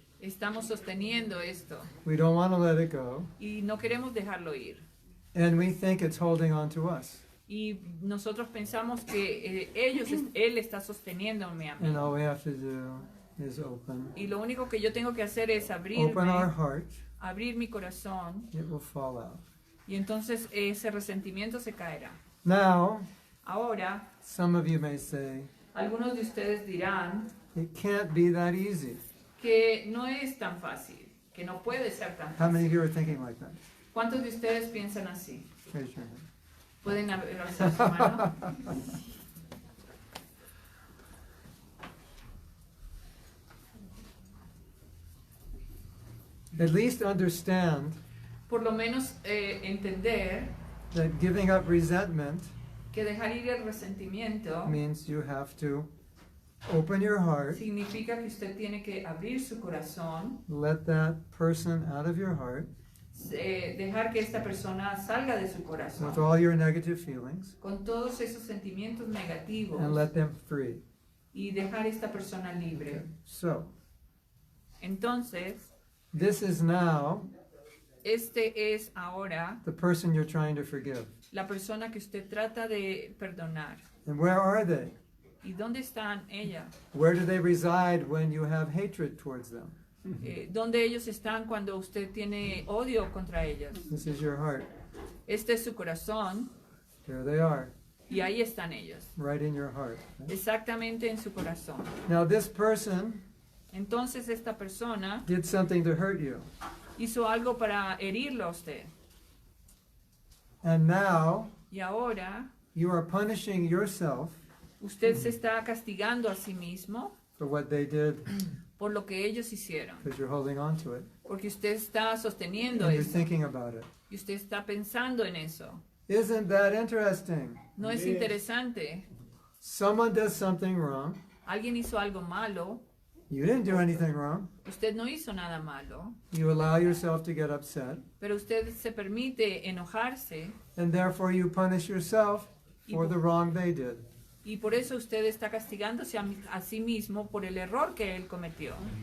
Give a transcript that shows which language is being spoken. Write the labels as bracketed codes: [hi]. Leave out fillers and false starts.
[es] Estamos sosteniendo esto [en] We don't want to let it go. [es] y no queremos dejarlo ir. [en] And we think it's holding on to us. [es] Y nosotros pensamos que él está sosteniéndome a mí. [en] And all we have to do is open. [es] Y lo único que yo tengo que hacer es [en] Open our [es] abrirme, [en] heart [es] abrir mi corazón, [en] it will fall out. [es] y entonces ese resentimiento se caerá. [en] Now, [es] Ahora, [en] some of you may say, [es] algunos de ustedes dirán [en] it can't be that easy. [es] que no es tan fácil, que no puede ser tan [en] How many of you are thinking like that? [es] ¿Cuántos de ustedes piensan así? [en] Raise your hand. [es] ¿Pueden alzar su mano? [en] At least understand [es] Por lo menos entender [en] that giving up resentment [es] que dejar ir el resentimiento [en] means you have to open your heart, [es] significa que usted tiene que abrir su corazón, [en] let that person out of your heart [es] dejar que esta persona salga de su [en] with [es] corazón [en] all your negative feelings [es] con todos esos sentimientos negativos [en] and let them free. [es] y dejar esta persona libre. [en] So, [es] Entonces, [en] this is now [es] este es ahora [en] the person you're trying to forgive. [es] la persona que usted trata de perdonar. [en] And where are they? [es] ¿Y dónde están ellas? [en] Where do they reside when you have hatred towards them? [es] ¿Dónde ellos están cuando usted tiene odio contra ellas? [en] This is your heart. [es] Este es su corazón [en] There they are, [es] y ahí están ellas, [en] right in your heart. [es] exactamente en su corazón. [en] Now, this person [es] Entonces esta persona [en] did something to hurt you. [es] hizo algo para herirlo a usted. [en] And now [es] Y ahora [en] you are punishing yourself [es] usted se está castigando a sí mismo [en] for what they did [es] por lo que ellos hicieron. [en] because you're holding on to it. [es] Porque usted está sosteniendo [en] And you're [es] eso. [en] thinking about it. [es] Y usted está pensando en eso. [en] Isn't that interesting? [es] ¿No es interesante? [en] Someone does something wrong. [es] Alguien hizo algo malo. [en] You didn't do anything wrong. [es] Usted no hizo nada malo. [en] You allow yourself to get upset. [es] Pero usted se permite enojarse. [en] And therefore you punish yourself for the wrong they did. [es] Y por eso usted está castigándose a sí mismo por el error que él cometió.